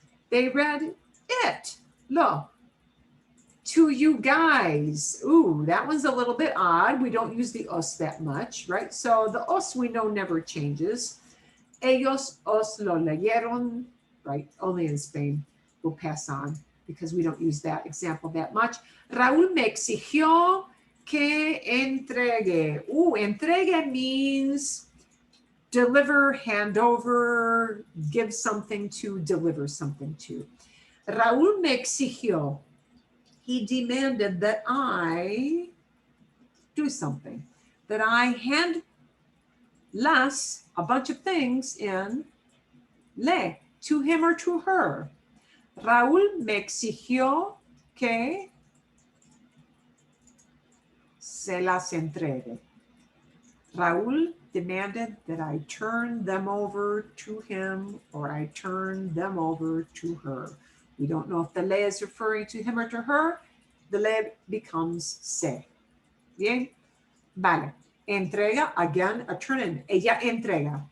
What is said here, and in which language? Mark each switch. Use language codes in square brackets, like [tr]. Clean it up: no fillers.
[en] They read it, lo. To you guys. Ooh, that one's a little bit odd. We don't use the os that much, right? So the os we know never changes. [es] Ellos os lo leyeron, [en] right? Only in Spain. We'll pass on because we don't use that example that much. [es] Raúl me exigió que entregue. [en] Ooh, entregue means deliver, hand over, give something to, deliver something to. [es] Raúl me exigió. [en] He demanded that I do something, that I hand las, a bunch of things in, le, to him or to her. [es] Raúl me exigió que se las entregue. [en] Raúl demanded that I turn them over to him or I turn them over to her. We don't know if the le is referring to him or to her. The le becomes se. [es] Bien? Vale. [en] Entrega, again, a turn in. [es] Ella entrega.